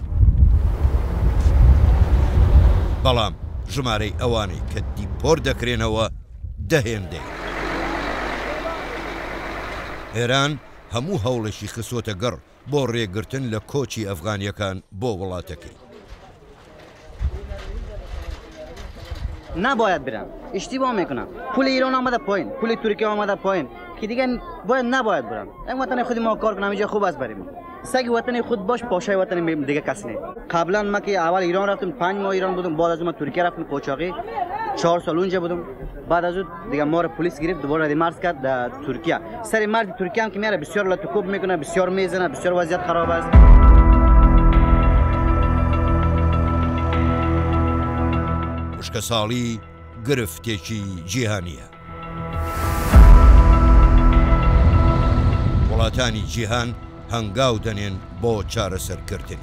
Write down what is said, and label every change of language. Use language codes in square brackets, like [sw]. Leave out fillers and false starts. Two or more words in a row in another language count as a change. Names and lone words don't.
[ckb] بەڵام ژمارەی ئەوانەی کە دیپۆر دەکرێنەوە دەهێندەی. ئێران هەموو هەوڵێکی خسۆتە گەڕ بۆ ڕێگرتن لە کۆچی ئەفغانیەکان بۆ وڵاتەکەی. [fa] نباید برم، اشتباه میکنم. پول ایران آمده پایین، پول ترکیه آمده پایین که دیگه نباید برم. این وطن خود ما کار کنم، اینجا خوب است بریم. سگ وطن خود باش، پاشای وطن دیگه کس نه. قبلا ما که اول ایران رفتم 5 ماه ایران بودم، بعد از اون ترکیه رفتم قاچاقی 4 سال اونجا بودم. بعد از اون دیگه ما رو پلیس گرفت، دوباره دیمارس کرد در ترکیه. سر مرد ترکیه هم که میاره بسیار لطکوب میکنه، بسیار میزنه، بسیار وضعیت خراب است. [ckb] وشکە ساڵی گرفتێکی جیهانیە. وڵاتانی جیهان هەنگاو دەنێن بۆ چارەسەرکردنی.